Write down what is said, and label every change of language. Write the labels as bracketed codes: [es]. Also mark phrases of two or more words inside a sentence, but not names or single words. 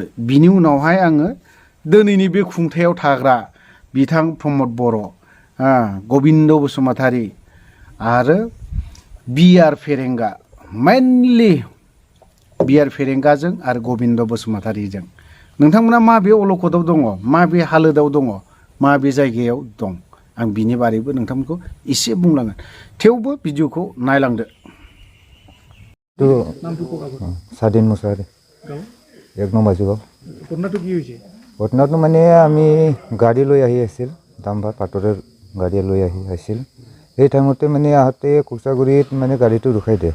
[brx] बिनि उनावहाय आङो दिनैनि बे खुंथायाव थाग्रा बिथां प्रमद बर', गबिन्द बसुमतारी आरो बिआर फेरेंगा, मेनलि बिआर फेरेंगाजों आरो गबिन्द बसुमतारीजों नोंथांमोना माबे अलखदाव दङ, माबे हालोदाव दङ, माबे जायगायाव दं, आं बिनि बारैबो नोंथांमोनखौ एसे बुंलांगोन। थेवबो भिडिअखौ नायलांदो। [as] স্বাধীন মুছাহাৰী এক নম্বৰ বাজুগাঁও। ঘটনাটো কি হৈছে? ঘটনাটো মানে আমি গাড়ী লৈ আহি আছিল, ডাম্পাৰ পাটৰৰ গাড়ী লৈ আহিছিল। সেই টাইমতে মানে আহোঁতে কোকচাগুৰিত মানে গাড়ীটো ৰখাই দিয়ে।